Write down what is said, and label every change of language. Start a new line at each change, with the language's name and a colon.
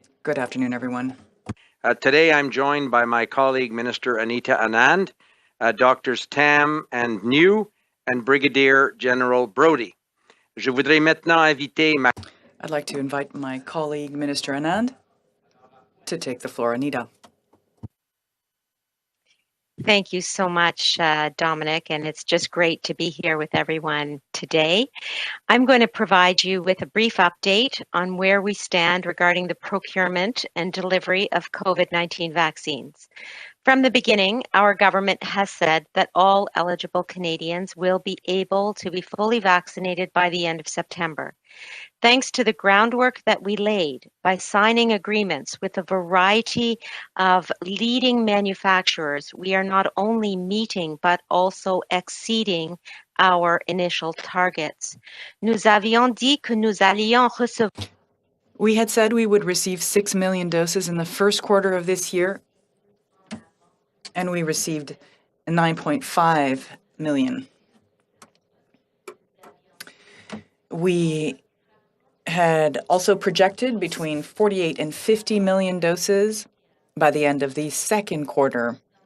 English: Good afternoon, everyone. Today I'm joined by my colleague, Minister Anita Anand, Doctors Tam and New, and Brigadier General Brody.
French: Je voudrais maintenant inviter ma...
English: I'd like to invite my colleague, Minister Anand, to take the floor. Anita. Thank you so much, Dominic, and it's just great to be here with everyone today. I'm going to provide you with a brief update on where we stand regarding the procurement and delivery of COVID-19 vaccines. From the beginning, our government has said that all eligible Canadians will be able to be fully vaccinated by the end of September. Thanks to the groundwork that we laid by signing agreements with a variety of leading manufacturers, we are not only meeting but also exceeding our initial targets.
French: Nous avions dit que nous allions recevoir.
English: We had said we would receive 6 million doses in the first quarter of this year, and we received 9.5 million. We had also projected between 48 and 50 million doses by the end of the second quarter.